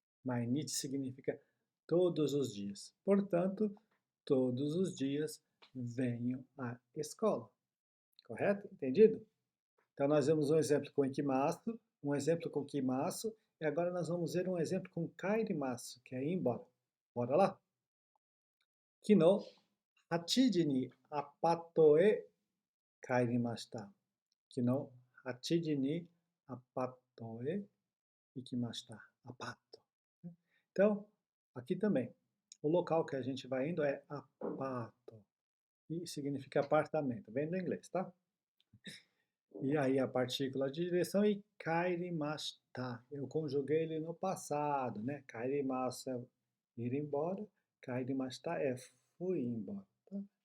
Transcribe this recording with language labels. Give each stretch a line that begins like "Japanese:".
Portuguese: Mainichi significa todos os dias. Portanto, todos os dias venho à escola. Correto? Entendido? Então, nós vemos um exemplo com ikimasu, um exemplo com kimasu, e agora nós vamos ver um exemplo com kairimasu, que é ir embora. Bora lá?
Japanese: Kino, 8時にアパートへ帰りました。 Kino, 8時にアパートへ行きました。アパート.
Portuguese: Então, aqui também. O local que a gente vai indo é apato. E significa apartamento. Vem do inglês, tá? E aí a partícula de direção e kairimashita. Eu conjuguei ele no passado, né? Kairimasu é ir embora, kairimashita é fui embora. Tá?